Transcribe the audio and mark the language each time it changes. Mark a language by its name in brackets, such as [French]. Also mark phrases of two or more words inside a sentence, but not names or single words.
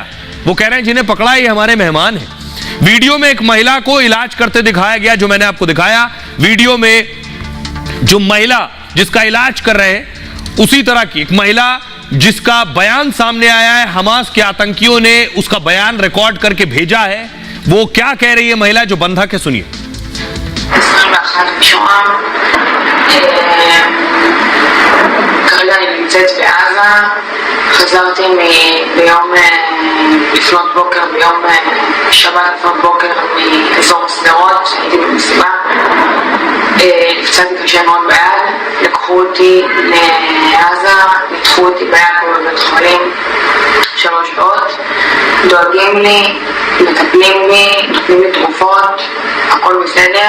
[Hindi] वो कह रहे हैं जिन्हें पकड़ा ये हमारे मेहमान हैं। वीडियो में एक महिला को इलाज करते दिखाया गया, जो मैंने आपको दिखाया। वीडियो में जो महिला जिसका इलाज कर रहे हैं, उसी तरह की एक महिला जिसका बयान सामने आया है, हमास के आतंकियों ने उसका बयान रिकॉर्ड करके भेजा है। वो क्या कह रही है महिला, जो बंधक है, सुनिए। [Hebrew] כרגע אני נמצאת בעזה, חזרתי ביום לפנות בוקר, ביום שבת לפנות בוקר מאזור סדרות, הייתי במסיבה, נפצעתי קשה מאוד ביד, לקחו אותי לעזה, ניתחו אותי ביד פה בבית חולים 3 שעות, דואגים לי, מטפלים לי, נותנים לי תרופות, הכל בסדר.